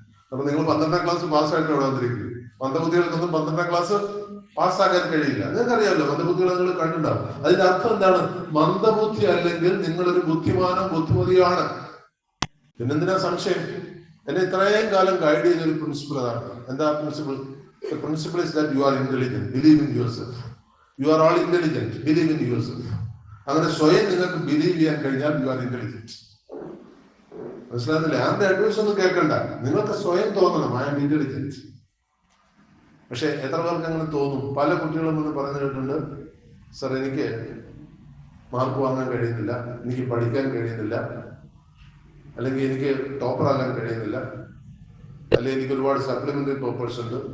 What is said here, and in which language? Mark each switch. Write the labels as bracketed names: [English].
[Malayalam] അപ്പൊ നിങ്ങൾ 12ാം ക്ലാസ് പാസ്സായിട്ട് ഇവിടെ വന്നിരിക്കും. മന്ദബുദ്ധികൾക്കൊന്നും 12ാം ക്ലാസ് പാസ്സാക്കാൻ കഴിയില്ല. നിങ്ങൾക്കറിയാമല്ലോ, മന്ദബുദ്ധികൾ നിങ്ങൾ കണ്ടിട്ടുണ്ടാവും. അതിന്റെ അർത്ഥം എന്താണ്? മന്ദബുദ്ധി അല്ലെങ്കിൽ നിങ്ങളൊരു ബുദ്ധിമതിയാണ്. പിന്നെന്തിനാ സംശയം? എന്നെ ഇത്രയും കാലം ഗൈഡ് ചെയ്തൊരു പ്രിൻസിപ്പിൾ അതാണ്. എന്താ principle? [English] The principle is that you are intelligent, believe in yourself. You are all intelligent, believe in yourself. [Malayalam] അങ്ങനെ സ്വയം നിങ്ങൾക്ക് ബിലീവ് ചെയ്യാൻ കഴിഞ്ഞാൽ [English] You are intelligent. [Malayalam] മനസ്സിലാകുന്നില്ലേ? ആരുടെ അഡ്വൈസ് ഒന്നും കേൾക്കണ്ട, നിങ്ങൾക്ക് സ്വയം തോന്നണം [English] I am intelligent. [Malayalam] പക്ഷെ എത്ര പേർക്ക് അങ്ങനെ തോന്നും? പല കുട്ടികളും എന്ന് പറഞ്ഞു കേട്ടിട്ടുണ്ട്, സർ എനിക്ക് മാർക്ക് വാങ്ങാൻ കഴിയുന്നില്ല, എനിക്ക് പഠിക്കാൻ കഴിയുന്നില്ല, അല്ലെങ്കിൽ എനിക്ക് ടോപ്പർ ആകാൻ കഴിയുന്നില്ല, അല്ലെങ്കിൽ എനിക്ക് ഒരുപാട് സപ്ലിമെന്ററി പേപ്പേഴ്സ് ഉണ്ട്.